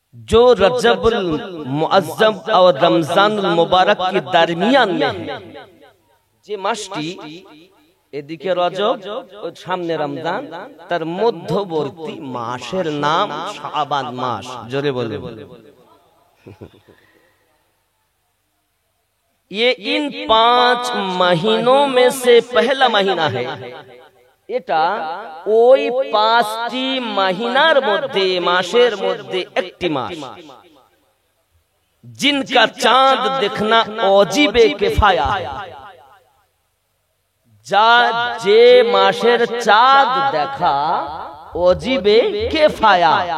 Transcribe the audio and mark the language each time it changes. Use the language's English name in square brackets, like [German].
[Hindi] जो रजबुल मुअज्जम और रमजानुल मुबारक के दरमियान में है, [Bangla] যে মাসটি এদিকে রজব ও সামনে রমজান, তার মধ্যবর্তী মাসের নাম শাবান মাস। জোরে বলে [Hindi] ये इन 5 महीनों में से पहला महीना है। [Bangla] এটা ওই 5টি মহিনার মধ্যে, মাসের মধ্যে একটি মাস, [Hindi] जिनका चांद देखना वाजिबे किफाया है। [Bangla] যা যে মাসের চাঁদ দেখা ওয়াজিবে কিফায়া।